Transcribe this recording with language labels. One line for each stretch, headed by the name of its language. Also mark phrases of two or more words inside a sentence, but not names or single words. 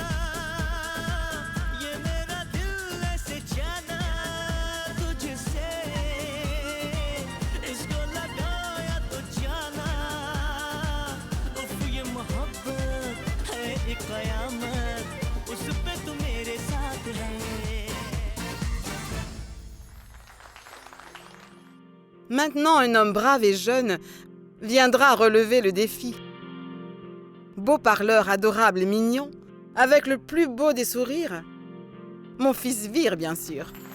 Hindi: ये मेरा दिल ऐसे जाना तुझसे इसको लगाया तो जाना उफ ये मोहब्बत है एक कयामत उस पे तू मेरे साथ है
French: Maintenant, un homme brave et jeune viendra relever le défi. Beau parleur, adorable et mignon, avec le plus beau des sourires. Mon fils Vir, bien sûr.